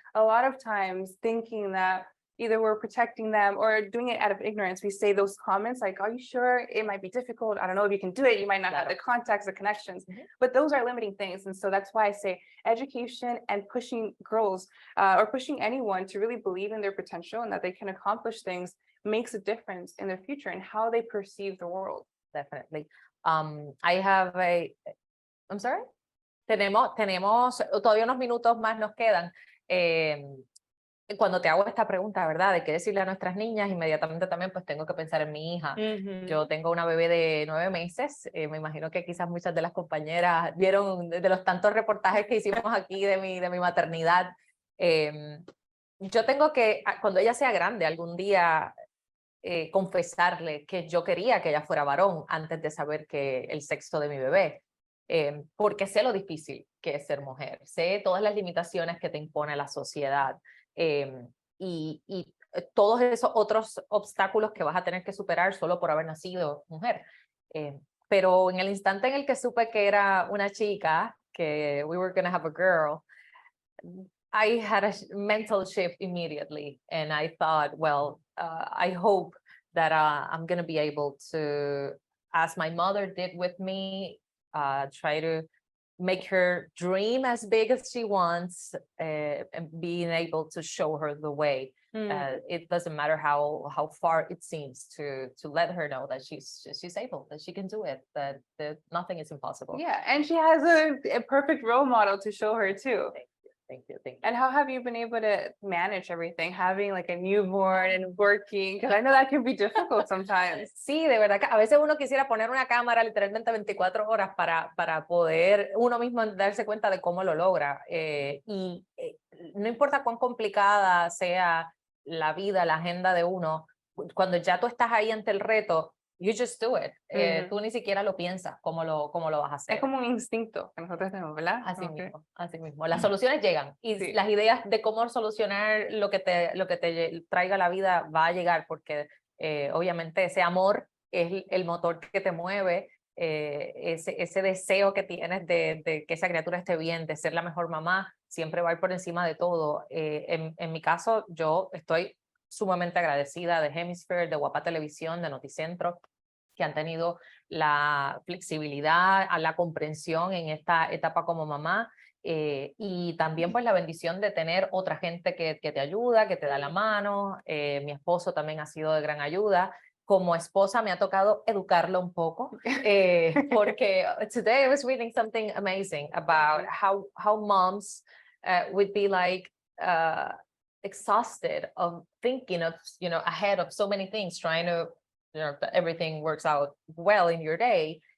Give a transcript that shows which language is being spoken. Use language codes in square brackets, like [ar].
[en] A lot of times thinking that either we're protecting them or doing it out of ignorance, we say those comments like, are you sure it might be difficult? I don't know if you can do it. You might not have the contacts, the connections, but those are limiting things. And so that's why I say education and pushing girls or pushing anyone to really believe in their potential and that they can accomplish things makes a difference in their future and how they perceive the world. Definitely. I have I'm sorry. [es] Tenemos todavía unos minutos más nos quedan. Cuando te hago esta pregunta, ¿verdad? De qué decirle a nuestras niñas, inmediatamente también pues tengo que pensar en mi hija. Yo tengo una bebé de 9 meses, me imagino que quizás muchas de las compañeras vieron de los tantos reportajes que hicimos aquí de mi maternidad. Yo tengo que, cuando ella sea grande, algún día confesarle que yo quería que ella fuera varón antes de saber que el sexo de mi bebé. Porque sé lo difícil que es ser mujer, sé todas las limitaciones que te impone la sociedad. Y todos esos otros obstáculos que vas a tener que superar solo por haber nacido mujer. Pero en el instante en el que supe que era una chica, que we were going to have a girl, I had a mental shift immediately. [en] And I thought, well, I hope that I'm going to be able to, as my mother did with me, try to make her dream as big as she wants, and being able to show her the way. It doesn't matter how far it seems, to let her know that she's able, that she can do it, that nothing is impossible. Yeah, and she has a perfect role model to show her too. Thank you. And how have you been able to manage everything, having like a newborn and working? Because I know that can be difficult sometimes. [es] Sí, de verdad que a veces uno quisiera poner una cámara literalmente 24 horas para poder uno mismo darse cuenta de cómo lo logra. Y no importa cuán complicada sea la vida, la agenda de uno, cuando ya tú estás ahí ante el reto, you just do it. Tú ni siquiera lo piensas cómo lo vas a hacer. Es como un instinto que nosotros tenemos, ¿verdad? Así mismo. Las soluciones llegan y las ideas de cómo solucionar lo que te traiga la vida va a llegar, porque obviamente ese amor es el motor que te mueve, ese deseo que tienes de que esa criatura esté bien, de ser la mejor mamá, siempre va a ir por encima de todo. En mi caso, yo estoy sumamente agradecida de Hemisphere, de Wapa Televisión, de NotiCentro, que han tenido la flexibilidad, la comprensión en esta etapa como mamá, y también pues la bendición de tener otra gente que te ayuda, que te da la mano. Mi esposo también ha sido de gran ayuda. [en] Como esposa me ha tocado educarlo un poco, porque today I was reading something amazing about how moms would be like exhausted of thinking of, ahead of so many things, trying to, that everything works out well in your day.